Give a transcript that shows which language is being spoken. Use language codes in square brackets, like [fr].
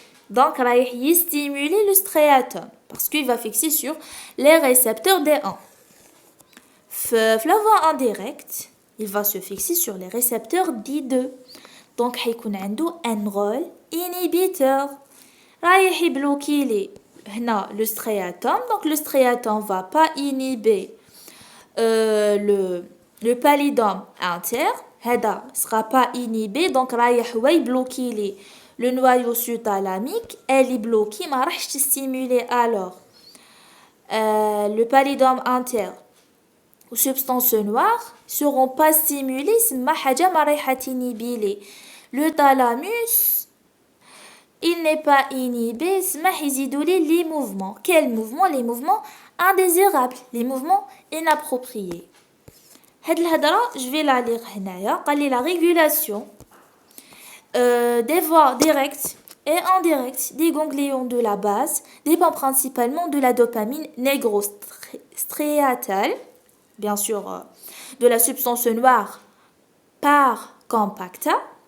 [fr] Donc [ar] رايح يستيمولي [fr] le striatum parce qu'il va fixer sur les récepteurs D1. La voie indirecte, il va se fixer sur les récepteurs D2. Donc [ar] هيكون عنده [fr] un rôle inhibiteur. [ar] رايح يبلوكي لي هنا [fr] le striatum. Donc le striatum va pas inhiber le pallidum interne. [ar] هذا [fr] sera pas inhibé. Donc [ar] رايح هو يبلوكي لي [fr] le noyau sous-thalamique. Elle est bloquée, [ar] ما راحش [fr] stimuler alors le pallidum interne ou substances noires seront pas stimulées. [ar] سما حاجة ما رايحة تنيبيلي [fr] le thalamus. Il n'est pas inhibé. [ar] سما يزيدوا لي [fr] les mouvements. Quels mouvements? Les mouvements indésirables, les mouvements inappropriés. [ar] هاد الهضرة [fr] je vais la lire [ar] هنايا. قال لي [fr] la régulation des voies directes et indirectes des ganglions de la base dépend principalement de la dopamine négrostriatale, bien sûr de la substance noire par compacta.